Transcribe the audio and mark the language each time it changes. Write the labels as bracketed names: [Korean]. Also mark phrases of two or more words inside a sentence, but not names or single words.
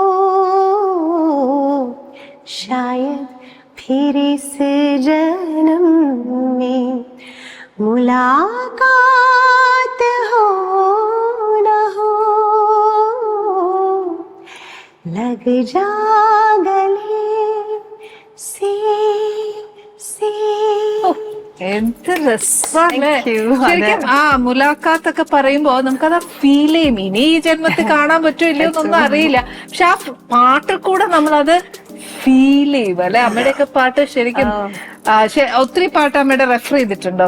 [Hindi] शायद फिर इस जन्म में मुलाकात हो न हो. लग जा गले से [Malayalam] എന്ത് രസമാണ് [English] Thank you. [Malayalam] ശരിക്കും ആ മുലാഖാത്തൊക്കെ പറയുമ്പോ നമുക്കത് ഫീൽ ചെയ്യും. ഇനി ഈ ജന്മത്തിൽ കാണാൻ പറ്റുമോ ഇല്ലയോ എന്നൊന്നും അറിയില്ല, പക്ഷെ ആ പാട്ടിൽ കൂടെ നമ്മളത് ഫീൽ ചെയ്യും അല്ലെ. അമ്മയുടെയൊക്കെ പാട്ട് ശരിക്കും ഒത്തിരി പാട്ട് അമ്മയുടെ റെഫർ ചെയ്തിട്ടുണ്ടോ?